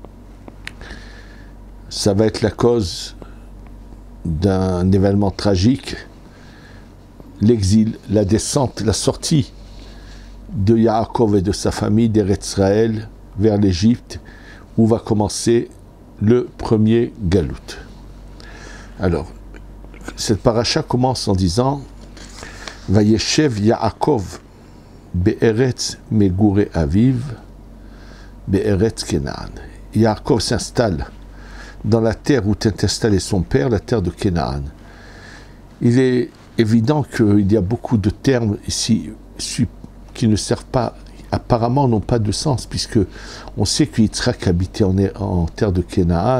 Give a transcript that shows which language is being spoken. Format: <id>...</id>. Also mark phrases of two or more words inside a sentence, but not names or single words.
<fr>ça va être la cause d'un événement tragique, l'exil, la descente, la sortie de Yaakov et de sa famille d'Eretz Israël vers l'Égypte, où va commencer le premier galout. Alors, cette paracha commence en disant</fr> <he>וישב יעקב בארץ מגורי אביו בארץ כנען.</he> <fr>Yaakov s'installe dans la terre où est installé son père, la terre de Kenaan. Il est évident qu'il y a beaucoup de termes ici qui ne servent pas, apparemment n'ont pas de sens, puisque on sait que Yitzhak habitait en terre de Kenaan.</fr>